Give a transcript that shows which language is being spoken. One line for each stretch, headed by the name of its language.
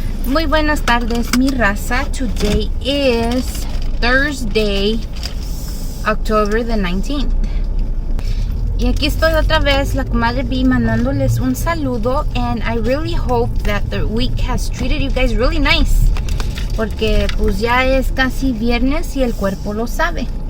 Spanish: Muy buenas tardes, mi raza.
English: Today is Thursday, October the 19th.
Spanish: Y aquí estoy otra vez, la comadre B, mandándoles un saludo.
English: And I really hope that the week has treated you guys really nice.
Spanish: Porque pues ya es casi viernes y el cuerpo lo sabe.